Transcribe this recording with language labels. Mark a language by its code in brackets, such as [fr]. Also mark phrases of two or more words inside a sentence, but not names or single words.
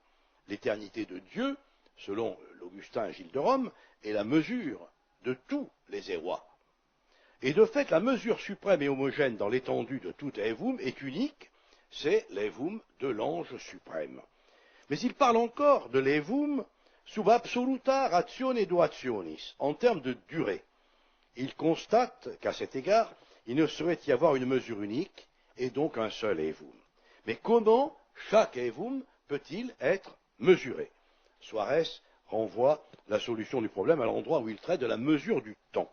[fr] L'éternité de Dieu, selon l'Augustin Gilles de Rome, est la mesure de tous les ewa. Et de fait, la mesure suprême et homogène dans l'étendue de tout Evum est unique, c'est l'Evum de l'ange suprême. Mais il parle encore de l'Evum [la] sub absoluta ratione duationis, [fr] en termes de durée. Il constate qu'à cet égard, il ne saurait y avoir une mesure unique, et donc un seul Evum. Mais comment chaque Evum peut-il être mesuré? Suarez renvoie la solution du problème à l'endroit où il traite de la mesure du temps.